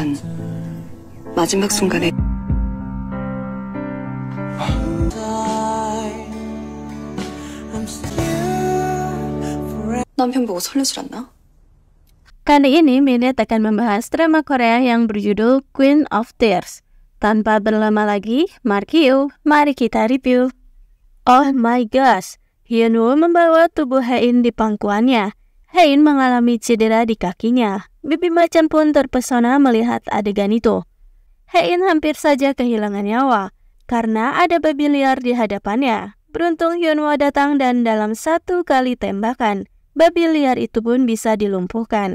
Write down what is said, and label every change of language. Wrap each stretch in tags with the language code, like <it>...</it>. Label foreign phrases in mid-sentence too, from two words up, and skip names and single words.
<ko>마지막 순간에 남편 보고 설레질 않나?</ko> <id>Kali ini Minute akan membahas drama Korea yang berjudul Queen of Tears. Tanpa berlama lagi, mari kita review.</id> <en>Oh my gosh,</en> <id>Hyunwoo membawa tubuh Hae-in di pangkuannya. Hae-in mengalami cedera di kakinya. Bibi Macan pun terpesona melihat adegan itu. Hae-in hampir saja kehilangan nyawa karena ada babi liar di hadapannya. Beruntung Hyunwoo datang dan dalam satu kali tembakan, babi liar itu pun bisa dilumpuhkan.</id>